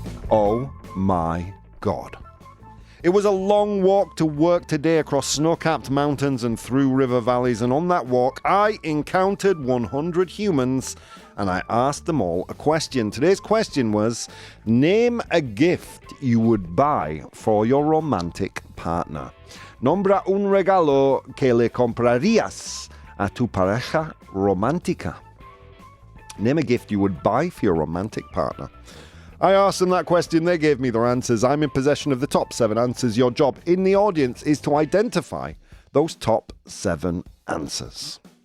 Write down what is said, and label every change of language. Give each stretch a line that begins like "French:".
English: Oh my God. It was a long walk to work today across snow-capped mountains and through river valleys, and on that walk I encountered 100 humans and I asked them all a question. Today's question was, name a gift you would buy for your romantic partner.
Spanish: Nombra un regalo que le comprarías a tu pareja romántica.
English: Name a gift you would buy for your romantic partner. I asked them that question, they gave me their answers. I'm in possession of the top 7 answers. Your job in the audience is to identify those top 7 answers.